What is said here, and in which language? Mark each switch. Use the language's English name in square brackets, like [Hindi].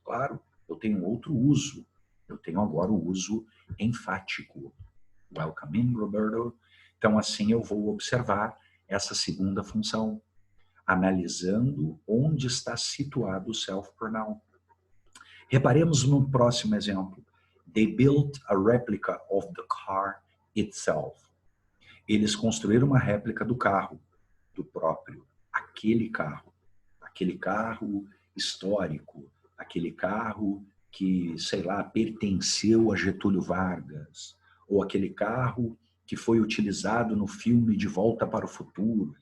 [Portuguese] Claro, eu tenho outro uso. Eu tenho agora o uso enfático. [English] Welcome in, [Portuguese] Roberto. Então, assim, eu vou observar essa segunda função, analisando onde está situado o self-pronoun. Reparemos no próximo exemplo. [English] They built a replica of the car itself. [Portuguese] Eles construíram uma réplica do carro, do próprio, aquele carro histórico, aquele carro que, sei lá, pertenceu a Getúlio Vargas, ou aquele carro que foi utilizado no filme De Volta para o Futuro.